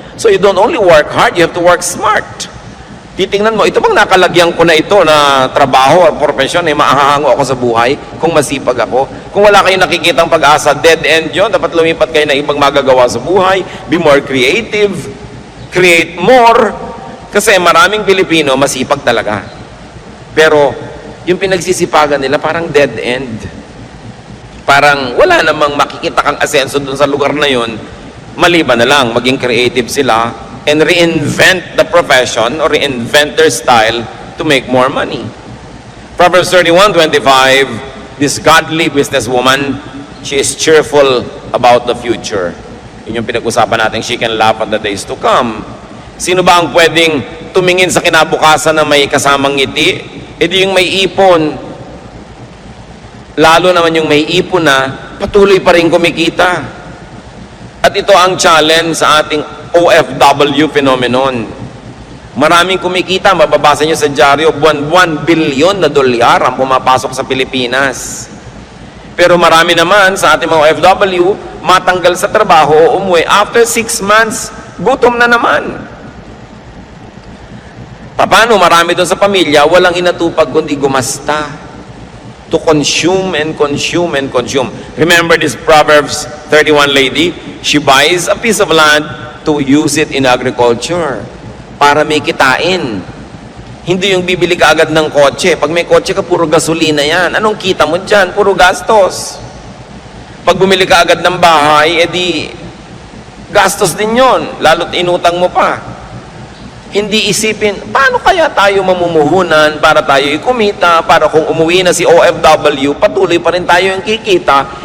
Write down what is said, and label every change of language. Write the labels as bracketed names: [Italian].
[English] So you don't only work hard, you have to work smart. [Filipino] Titingnan mo, ito bang nakalagyan ko na ito na trabaho o profesyon, maahahango ako sa buhay kung masipag ako. Kung wala kayong nakikitang pag-asa, dead end yun. Dapat lumipat kayo na ibang magagawa sa buhay. [English] Be more creative. Create more. [Filipino] Kasi maraming Pilipino masipag talaga. Pero yung pinagsisipagan nila parang dead end. Parang wala namang makikita kang asenso dun sa lugar na yun. Maliban na lang, maging creative sila [English] and reinvent the profession or reinvent their style to make more money. Proverbs 31:25, this godly businesswoman, she is cheerful about the future. [Filipino] Yun yung pinag-usapan natin, [English] she can laugh at the days to come. [Filipino] Sino ba ang pwedeng tumingin sa kinabukasan na may kasamang ngiti? E di yung may ipon. Lalo naman yung may ipon na patuloy pa rin kumikita. At ito ang challenge sa ating OFW phenomenon. Maraming kumikita, mababasa nyo sa dyaryo, buwan-buwan, bilyon na dolyar ang pumapasok sa Pilipinas. Pero marami naman sa ating mga OFW, matanggal sa trabaho o umuwi, after 6 months, gutom na naman. Paano marami doon sa pamilya, walang inatupag kundi gumasta. [English] To consume and consume and consume. Remember this Proverbs 31 lady? She buys a piece of land to use it in agriculture [Filipino] para may kitain. Hindi yung bibili ka agad ng kotse. Pag may kotse ka, puro gasolina yan. Anong kita mo dyan? Puro gastos. Pag bumili ka agad ng bahay, edi gastos din yon. Lalo't inutang mo pa. Hindi isipin, paano kaya tayo mamumuhunan para tayo ikumita, para kung umuwi na si OFW, patuloy pa rin tayo yung kikita.